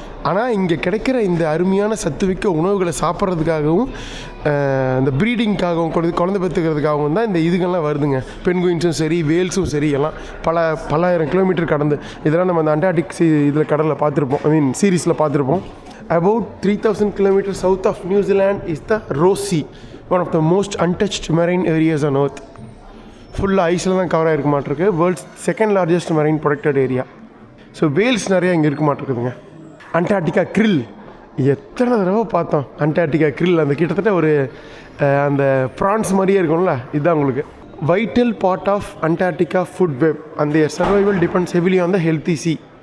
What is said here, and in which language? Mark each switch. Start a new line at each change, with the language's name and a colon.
Tamil: ஆனால் இங்கே கிடைக்கிற இந்த அருமையான சத்துமிக்க உணவுகளை சாப்பிட்றதுக்காகவும் இந்த ப்ரீடிங்காகவும் குழந்தை பெற்றுக்கிறதுக்காகவும் தான் இந்த இதுகள்லாம் வருதுங்க. பென்குயின்ஸும் சரி, வேல்ஸும் சரி, எல்லாம் பலாயிரம் கிலோமீட்டர் கடந்து இதெல்லாம் நம்ம அந்த அண்டார்டிக் இதில் கடலில் பார்த்துருப்போம். சீரீஸில் பார்த்துருப்போம்.
English: about 3,000 kilometers south of New Zealand is the Ross Sea, one of the most untouched marine areas on earth.
Tamil: ஃபுல்லாக ஐஸில் தான் cover ஆகிருக்க மாட்டிருக்கு.
English: World's second largest marine protected area.
Tamil: So Wales நிறையா இங்கே இருக்க மாட்டிருக்குதுங்க. அண்டார்டிகா krill எத்தனை தடவை பார்த்தோம். அண்டார்டிகா krill அந்த கிட்டத்தட்ட ஒரு அந்த ப்ரான்ஸ் மாதிரியே இருக்கும்ல, இதுதான் உங்களுக்கு.
English: Vital part of Antarctica food web and their survival depends heavily on the healthy sea.